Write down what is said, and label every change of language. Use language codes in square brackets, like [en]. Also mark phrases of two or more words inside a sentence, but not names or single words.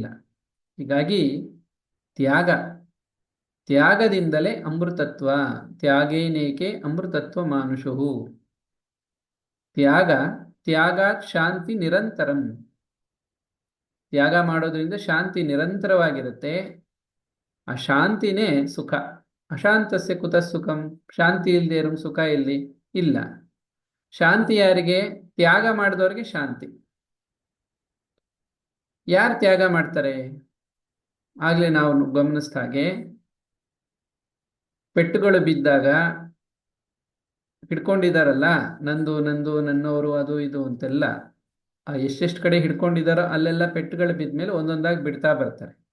[kn] ಹೀಗಾಗಿ ತ್ಯಾಗದಿಂದಲೇ ಅಮೃತತ್ವ. [sa] ತ್ಯಾಗೇನೇಕೆ ಅಮೃತತ್ವ ಮಾನುಷು. ತ್ಯಾಗಾತ್ ಶಾಂತಿ ನಿರಂತರಂ. [kn] ತ್ಯಾಗ ಮಾಡೋದ್ರಿಂದ ಶಾಂತಿ ನಿರಂತರವಾಗಿರುತ್ತೆ. ಆ ಶಾಂತಿನೇ ಸುಖ. [sa] ಅಶಾಂತಸ್ಯ ಕುತಃ ಸುಖಂ. [kn] ಶಾಂತಿ ಇಲ್ಲದೆ ಇರೋ ಸುಖ ಎಲ್ಲಿ? ಇಲ್ಲ. ಶಾಂತಿ ಯಾರಿಗೆ? ತ್ಯಾಗ ಮಾಡಿದವ್ರಿಗೆ ಶಾಂತಿ. ಯಾರು ತ್ಯಾಗ ಮಾಡ್ತಾರೆ? ಆಗ್ಲೇ ನಾವು ಗಮನಿಸಿದ ಹಾಗೆ, ಪೆಟ್ಟುಗಳು ಬಿದ್ದಾಗ ಹಿಡ್ಕೊಂಡಿದಾರಲ್ಲ, ನಂದು ನಂದು ನನ್ನವರು ಅದು ಇದು ಅಂತೆಲ್ಲ, ಎಷ್ಟೆಷ್ಟು ಕಡೆ ಹಿಡ್ಕೊಂಡಿದಾರೋ ಅಲ್ಲೆಲ್ಲ ಪೆಟ್ಟುಗಳು ಬಿದ್ಮೇಲೆ ಒಂದೊಂದಾಗಿ ಬಿಡ್ತಾ ಬರ್ತಾರೆ.